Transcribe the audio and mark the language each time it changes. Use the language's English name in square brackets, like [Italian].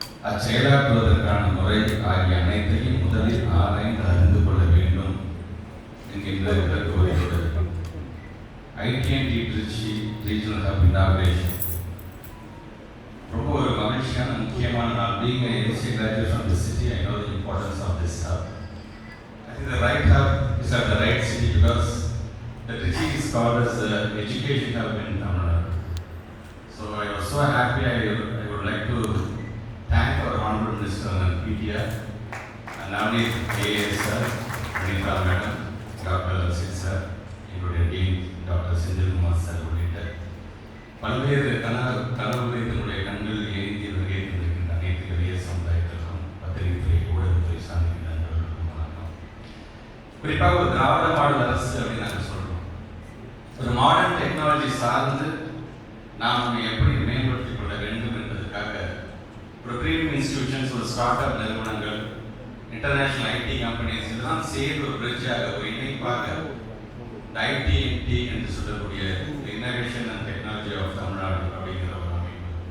[Tamil] அச்செயலாற்றுவதற்கான முறை ஆகிய அனைத்தையும் முதலில் ஆராய்ந்து அறிந்து கொள்ள வேண்டும் என்கின்ற விளக்குவதையோடு ITNT Trichy regional hub inauguration ரொம்ப ஒரு மகிழ்ச்சியான முக்கியமான நாள். [English] Being an NCA graduate from this city, I know the importance of this hub. I think the right hub is at the right city because the Trichy is called as the education hub in Tamil Nadu. So I was so happy. I would like to thank our Honorable Minister and PTR and nowadays AAS sir, Anita Madam, Dr. [Tamil] Sid sir, எங்களுடைய dean doctor Senthilkumar sir உள்ளிட்ட பல்வேறு கனவுகளை தன்னுடைய கண்கள் ஏந்தி வருகை தந்திருக்கின்ற அனைத்து இளைய சமுதாயத்திற்கும் பத்திரிகை ஊடகத்துறை சார்ந்த நண்பர்களுக்கும் வணக்கம். குறிப்பாக ஒரு திராவிட மாடல் அரசு அப்படின்னு நாங்கள் சொல்கிறோம். ஒரு மாடர்ன் டெக்னாலஜி சார்ந்து நாம் எப்படி மேம்படுத்திக் கொள்ள வேண்டும் என்பதற்காக ஒரு ப்ரீமியம் இன்ஸ்டிடியூஷன்ஸ், ஒரு ஸ்டார்ட் அப் நிறுவனங்கள், இன்டர்நேஷனல் ஐடி கம்பெனிஸ் இதெல்லாம் சேர்ந்து ஒரு பிரிட்ஜாக, ஒரு இணைப்பாக ஐடிஎன்டி என்று சொல்லக்கூடிய innovation and technology of Tamil Nadu அப்படிங்கிற ஒரு அமைப்பு.